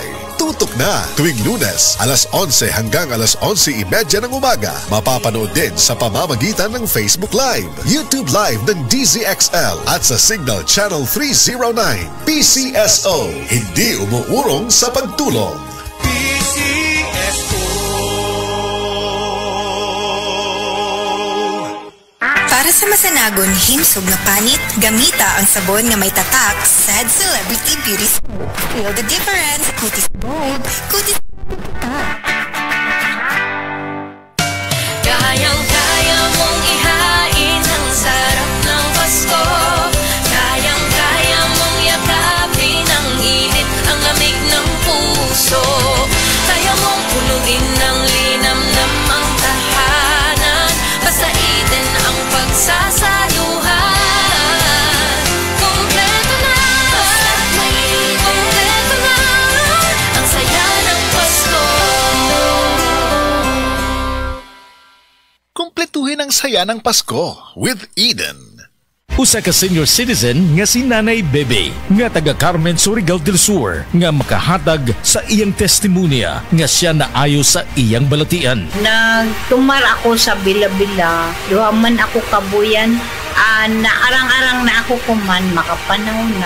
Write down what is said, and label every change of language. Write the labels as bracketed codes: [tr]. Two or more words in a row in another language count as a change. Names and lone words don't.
[tl] Tutok na tuwing Lunes, alas 11 hanggang alas 11:30 ng umaga. Mapapanood din sa pamamagitan ng Facebook Live, YouTube Live ng DZXL at sa Signal Channel 309. PCSO, hindi umuurong sa pagtulong. PCSO. [ceb] Para sa masanagon himsog na panit, gamita ang sabon nga may tatak Sad Celebrity Beauty Soap. [en] Feel the difference. [tl] Kutis bold, kutis Kayang-kaya mong ihain ang sarap ng Pasko. Kayang-kaya mong yakapin ang init, ang lamig ng puso. Kaya mong punuin ng linamnam ang tahanan. Basta itin ang pagsasayuhan. Kompleto na, kompleto na ang saya ng Pasko. Kumpletuhin ang saya ng Pasko with Eden. [ceb] Usa ka senior citizen nga si Nanay Bebe nga taga Carmen Surigao del Sur nga makahatag sa iyang testimonya nga siya naayo sa iyang balatian. Nagtumar ako sa Bila-Bila, duha man ako kabuyan, naarang-arang na ako kuman makapanaw na.